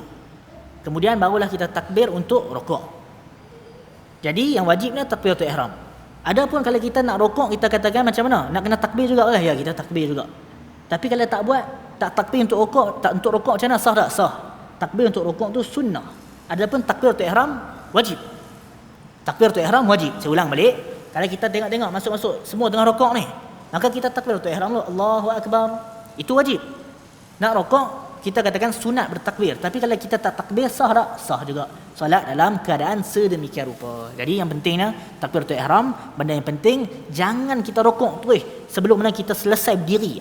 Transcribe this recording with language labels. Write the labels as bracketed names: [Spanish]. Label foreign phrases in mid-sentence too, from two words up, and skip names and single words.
[Malay] Kemudian barulah kita takbir untuk rukuk. Jadi yang wajibnya takbiratul ihram. Adapun kalau kita nak rukuk, kita katakan macam mana? Nak kena takbir juga lah, ya kita takbir juga. Tapi kalau tak buat, tak takbir untuk rukuk, tak untuk rukuk macam mana? Sah tak? Sah. Takbir untuk rukuk tu sunnah. Adapun takbiratul ihram wajib. Takbiratul ihram wajib. Saya ulang balik. Kalau kita tengok-tengok masuk-masuk semua tengah rukuk ni, maka kita takbiratul ihram dulu, [Arabic] الله أكبر. [Malay] Itu wajib. Nak rukuk, kita katakan sunat bertakbir. Tapi kalau kita tak takbir, sah tak? Sah juga. Solat dalam keadaan sedemikian rupa. Jadi yang pentingnya takbiratul ihram, benda yang penting jangan kita rukuk terus sebelum mana kita selesai berdiri.